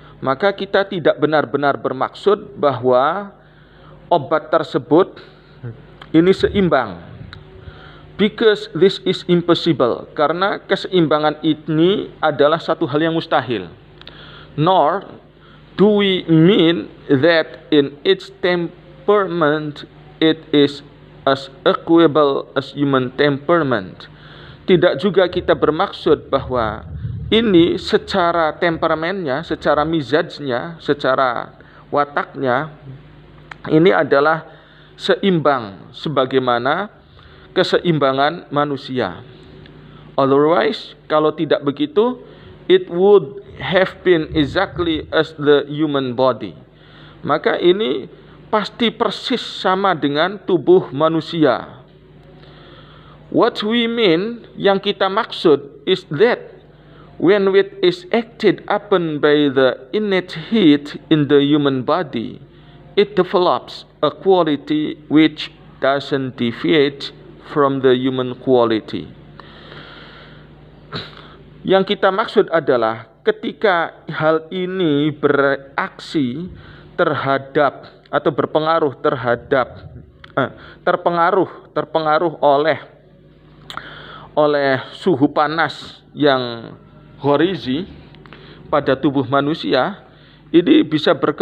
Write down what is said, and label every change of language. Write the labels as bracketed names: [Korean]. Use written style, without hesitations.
[Indonesian] Maka kita tidak benar-benar bermaksud bahwa obat tersebut ini seimbang. [English] Because this is impossible, [Indonesian] karena keseimbangan ini adalah satu hal yang mustahil. [English] Nor do we mean that in its temperament it is as equable as human temperament. [Indonesian] Tidak juga kita bermaksud bahwa ini secara temperamennya, secara mizajnya, secara wataknya, ini adalah seimbang sebagaimana keseimbangan manusia. [English] Otherwise, [Indonesian] kalau tidak begitu, [English] it would have been exactly as the human body. [Indonesian] Maka ini pasti persis sama dengan tubuh manusia. [English] What we mean, [Indonesian] yang kita maksud, [English] is that when it is acted upon by the innate heat in the human body, it develops a quality which doesn't deviate from the human quality. [Indonesian] Yang kita maksud adalah ketika hal ini bereaksi terhadap atau berpengaruh terhadap terpengaruh oleh suhu panas yang ghorizi pada tubuh manusia, ini bisa